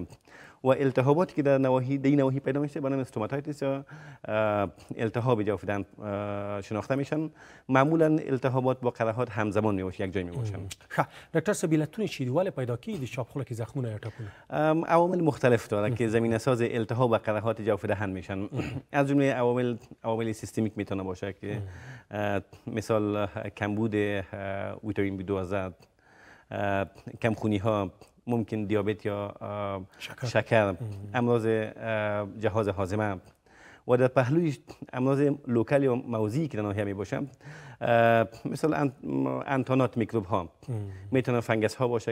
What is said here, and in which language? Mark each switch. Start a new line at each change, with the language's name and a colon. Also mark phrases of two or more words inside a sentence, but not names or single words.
Persian: و التهاباتی که در نواحی پیدا میشه به نام استوماتایتیس یا التهاب جوف دهن شناخته میشن. معمولا التهابات با قرحات همزمان میباشه، یک جای میباشن.
Pashto: دکتر صاحب علتونه چی دي؟ ولې پیدا کیږي د چاپ خوله کې زخمونه یا ټپونه؟
Persian: عوامل مختلف داره که زمینه ساز التهاب و قرحات جوف دهن میشن. از جمله عوامل سیستمیک میتونه باشه که مثال کمبود ویتامین B12، کمخونی ها، ممکن دیابت یا شکر، امراض جهاز هاضمه و در پهلوی امراض لوکال یا موضعی که در ناحیه می باشه، مثل انتانات میکروب ها، میتونه فنگس ها باشه.